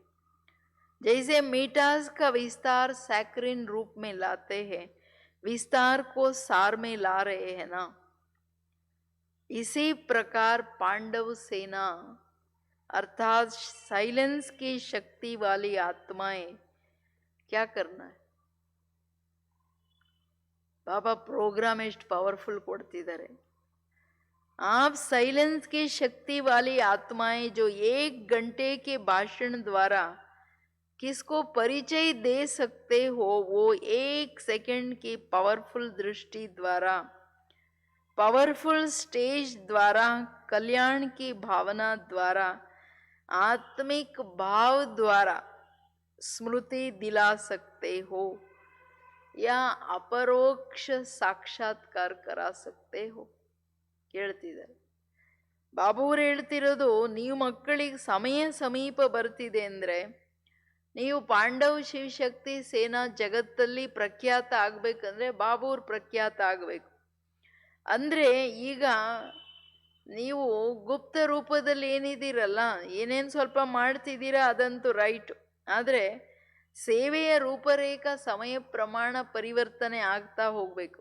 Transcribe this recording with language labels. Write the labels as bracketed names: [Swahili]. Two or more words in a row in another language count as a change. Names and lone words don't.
[Hindi] जैसे मीटास का विस्तार सैक्रिन रूप में लाते हैं, विस्तार को सार में ला रहे हैं ना, इसी प्रकार पांडव सेना अर्थात साइलेंस की शक्ति वाली आत्माएं क्या करना है. [Kannada] बाबा प्रोग्राम ಎಷ್ಟು पॉवरफुल ಕೊಡ್ತಿದ್ದಾರೆ. [Hindi] आप साइलेंस की शक्ति वाली आत्माएं जो 1 घंटे के भाषण द्वारा किसको परिचय दे सकते हो, वो 1 सेकंड की पावरफुल दृष्टि द्वारा, पावरफुल स्टेज द्वारा, कल्याण की भावना द्वारा, आत्मिक भाव द्वारा स्मृति दिला सकते हो या अपरोक्ष साक्षात्कार करा सकते हो. [Kannada] ಕೇಳ್ತಿದ್ದಾರೆ ಬಾಬೂರು ಹೇಳ್ತಿರೋದು, ನೀವು ಮಕ್ಕಳಿಗೆ ಸಮಯ ಸಮೀಪ ಬರ್ತಿದೆ ಅಂದ್ರೆ ನೀವು ಪಾಂಡವ್ ಶಿವಶಕ್ತಿ ಸೇನಾ ಜಗತ್ತಲ್ಲಿ ಪ್ರಖ್ಯಾತ ಆಗ್ಬೇಕಂದ್ರೆ ಬಾಬೂರ್ ಪ್ರಖ್ಯಾತ ಆಗ್ಬೇಕು. ಅಂದ್ರೆ ಈಗ ನೀವು ಗುಪ್ತ ರೂಪದಲ್ಲಿ ಏನಿದ್ದೀರಲ್ಲ, ಏನೇನು ಸ್ವಲ್ಪ ಮಾಡ್ತಿದ್ದೀರಾ ಅದಂತೂ ರೈಟ್, ಆದರೆ ಸೇವೆಯ ರೂಪರೇಖಾ ಸಮಯ ಪ್ರಮಾಣ ಪರಿವರ್ತನೆ ಆಗ್ತಾ ಹೋಗ್ಬೇಕು.